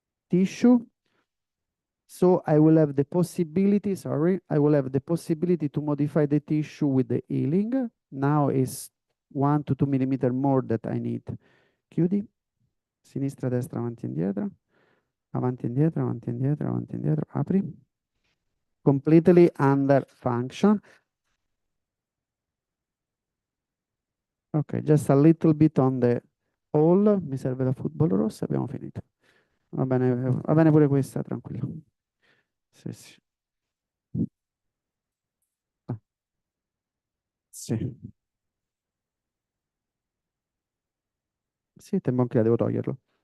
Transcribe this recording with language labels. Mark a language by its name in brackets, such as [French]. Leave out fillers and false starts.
[English] tissue. So I will have the possibility, I will have the possibility to modify the tissue with the healing. Now is 1 to 2 millimeter more that I need. [Italian] Chiudi, sinistra, destra, avanti, indietro, avanti, indietro, avanti, indietro, avanti, indietro, apri. [English] Completely under function. Ok, just a little bit on the hole. [Italian] Mi serve la football rossa, abbiamo finito. Va bene pure questa, tranquillo. Sì, sì. Ah, sì. Sì, tempo anche devo toglierlo.